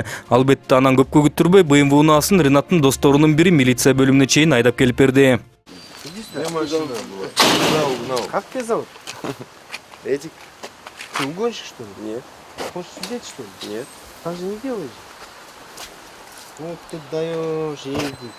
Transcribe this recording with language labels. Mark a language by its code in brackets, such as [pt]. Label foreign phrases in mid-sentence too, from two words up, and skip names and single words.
[ky] Албетте анан көпкө күттүрбөй BMW унаасын Ринаттын досторунун бири милиция бөлүмүнө чейин айдап келип берди. [ru] Как тебя зовут? Эдик. Ты угонщик, что ли? Нет. Хочешь сидеть, что ли? Нет. Так же не делаешь. Вот ты даешь, Эдик.